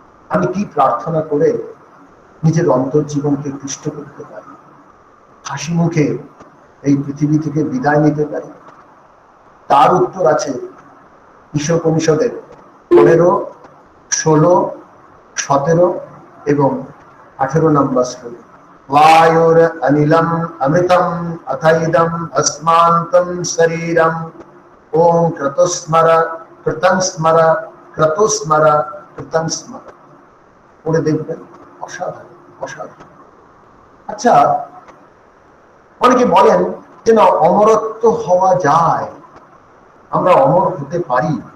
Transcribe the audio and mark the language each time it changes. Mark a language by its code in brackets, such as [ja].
[bn] আমি কি প্রার্থনা করে নিজের অন্তর্জীবনকে তুষ্ট করতে পারি, হাসি মুখে এই পৃথিবী থেকে বিদায় নিতে পারি? তার উত্তর আছে ঈশোপনিষদের 15, 16, 17 এবং 18 নম্বর শ্লোকে। [sa] वायुर अनिलम अमृतम अथैदम अस्मांतम शरीरम ओम क्रतुस्मर कृतं स्मर क्रतुस्मर कृतं स्मर। [bn] পড়ে দেখবেন, অসাধারণ অসাধারণ। আচ্ছা, অনেকে বলেন যে না, অমরত্ব হওয়া যায়, আমরা অমর হতে পারি।